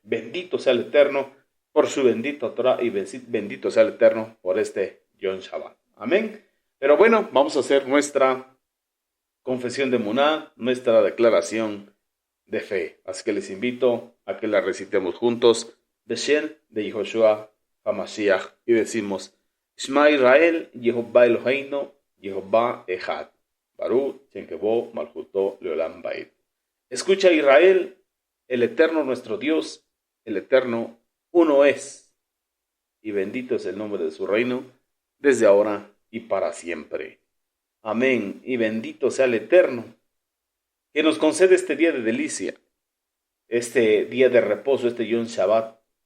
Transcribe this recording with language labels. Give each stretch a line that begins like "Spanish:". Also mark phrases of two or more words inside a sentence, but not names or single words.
Spanish: Bendito sea el Eterno por su bendita Torah y bendito sea el Eterno por este
Hebrew: יום שבת.
Spanish: Amén. Pero bueno, vamos a hacer nuestra confesión de Muná, nuestra declaración de fe. Así que les invito a que la recitemos juntos, Beshem de Yehoshua HaMashiach, y decimos,
Hebrew: שמע ישראל, יהוה אלהינו, יהוה אחד, ברוך שם כבוד מלכותו לעולם ועד.
Spanish: Escucha Israel, el Eterno nuestro Dios, el Eterno uno es, y bendito es el nombre de su reino, desde ahora y para siempre. Amén, y bendito sea el Eterno, que nos concede este día de delicia, este día de reposo, este
Hebrew: יום שבת.